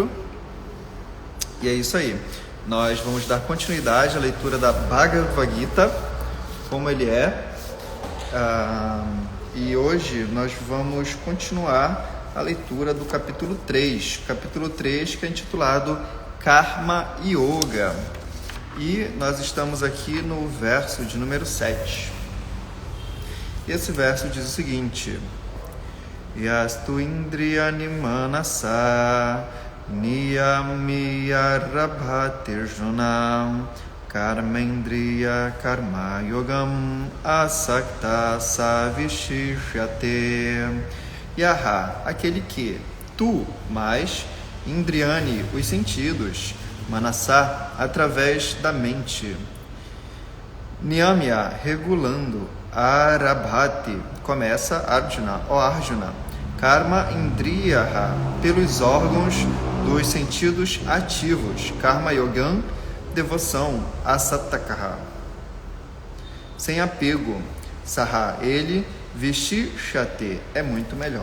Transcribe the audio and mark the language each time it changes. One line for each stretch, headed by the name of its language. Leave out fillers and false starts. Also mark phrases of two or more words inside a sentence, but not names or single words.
Portuguese: E é isso aí, nós vamos dar continuidade à leitura da Bhagavad Gita, como ele é, e hoje nós vamos continuar a leitura do capítulo 3, que é intitulado Karma Yoga, e nós estamos aqui no verso de número 7. Esse verso diz o seguinte:
Sanskrit: Yastu Indriyani Manasa Niyamiyarabhatirjuna Karmendriya Karma Yogam Asakta Savishishyate. Yaha,
Portuguese: aquele que, tu, mais, Indriyani, os sentidos, Manasa, através da mente, Niyamya, regulando, Arabhati, começa Arjuna, ó Arjuna,
Sanskrit: Karma Indriyaha,
Portuguese: pelos órgãos dos sentidos ativos,
Sanskrit: Karma Yogam,
Portuguese: devoção, Asatakaha, sem apego, Saha, ele, Vishishyate, é muito melhor.